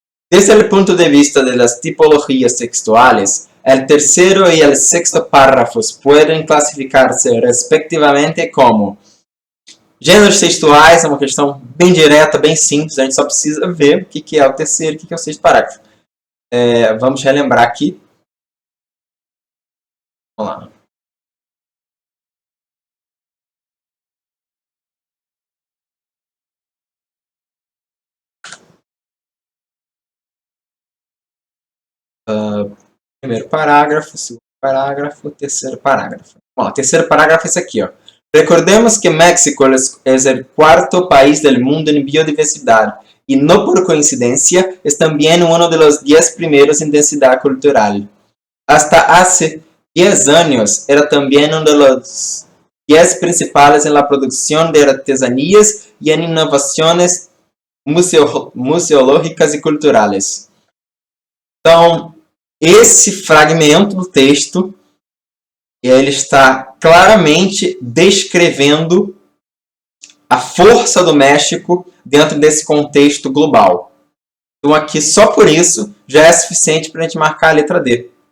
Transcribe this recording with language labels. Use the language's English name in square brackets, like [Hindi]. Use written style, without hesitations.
[Spanish] Desde el punto de vista de las tipologías textuales, el tercero y el sexto párrafos pueden clasificarse respectivamente como gêneros textuais. [Portuguese] É uma questão bem direta, bem simples, a gente só precisa ver o que é o terceiro e o que é o sexto parágrafo. Vamos relembrar aqui. Vamos lá. Primeiro parágrafo, segundo parágrafo, terceiro parágrafo. Bom, o terceiro parágrafo é esse aqui, ó. [Spanish] Recordemos que México es el cuarto país del mundo en biodiversidad y no por coincidencia es también uno de los 10 primeros en densidad cultural. Hasta hace 10 años era también uno de los 10 principales en la producción de artesanías y en innovaciones museológicas e culturais. [Portuguese] Então, esse fragmento do texto, ele está claramente descrevendo a força do México dentro desse contexto global. Então, aqui, só por isso, já é suficiente para a gente marcar a letra D.